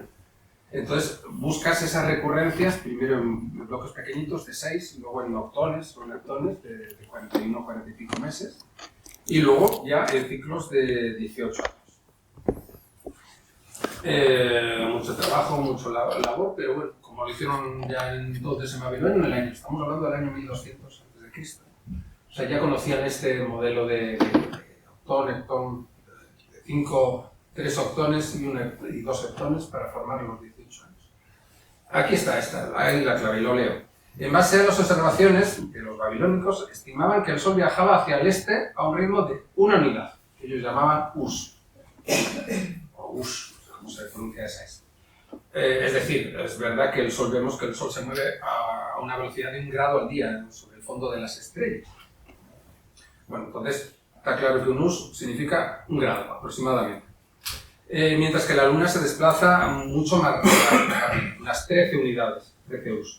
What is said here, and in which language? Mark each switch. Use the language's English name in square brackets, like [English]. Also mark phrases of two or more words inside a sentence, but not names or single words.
[Spanish] Entonces buscas esas recurrencias primero en bloques pequeñitos de 6 y luego en noctones o leptones de 41 o 40 y pico meses y luego ya en ciclos de 18 años. Mucho trabajo, mucho labor, pero bueno, como lo hicieron ya entonces en Babilonia, estamos hablando del año 1200 a.C. O sea, ya conocían este modelo de octón, heptón, 3 octones y 2 heptones para formar los 18 años. Aquí está ahí la clave, y lo leo. En base a las observaciones de los babilónicos, estimaban que el Sol viajaba hacia el este a un ritmo de 1 unidad, que ellos llamaban us, o us, como se pronuncia esa es. Es decir, es verdad que vemos que el Sol se mueve a una velocidad de 1 grado al día sobre el fondo de las estrellas. Bueno, entonces está claro que un us significa 1 grado aproximadamente. Mientras que la Luna se desplaza mucho más rápido, unas 13 unidades, 13 us.